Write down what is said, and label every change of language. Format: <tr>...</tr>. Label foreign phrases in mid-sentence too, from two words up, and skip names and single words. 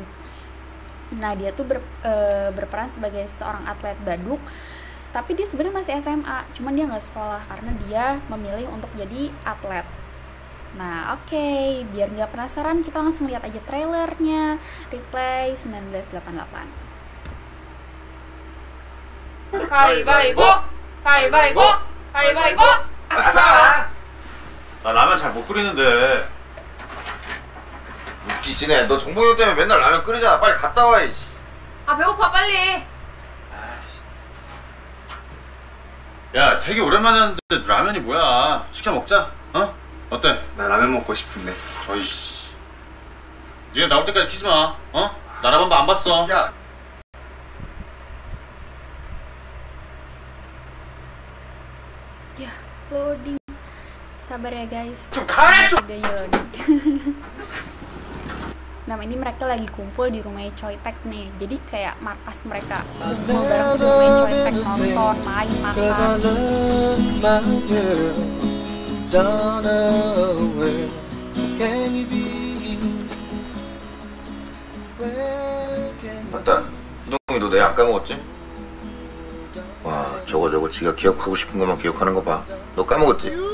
<id>Nah, dia tuh berperan sebagai seorang atlet baduk, tapi dia sebenarnya masih SMA, cuman dia nggak sekolah karena dia memilih untuk jadi atlet. Nah, oke, biar nggak penasaran, kita langsung lihat aja trailernya Replay 1988.</id> <ko>가위바위보! 가위바위보! 가위바위보! 아싸! 나 라면 잘 못 끓이는데. 웃기시네. 너 정봉이 때문에 맨날 라면 끓이잖아. 빨리 갔다 와. 이씨. 아, 배고파, 빨리! 야, 되게 오랜만에 하는데 라면이 뭐야? 시켜 먹자. 어? 어때? 나 라면 먹고 싶은데. 어이씨. 니가 나올 때까지 키지 마. 어? 나라반도 안 봤어. 야.</ko> <id>Ya, loading. Sabar ya guys. Videonya loading. Nah, ini mereka lagi kumpul di rumahnya Choi Taek nih. Jadi kayak markas mereka kumpul bareng di rumahnya Choi Taek, nonton, main, makan.</id> <ko>맞다. 희동이 너 내 안 까먹었지? 와, 저거 지가 기억하고 싶은 것만 기억하는 거 봐. 너 까먹었지?</ko>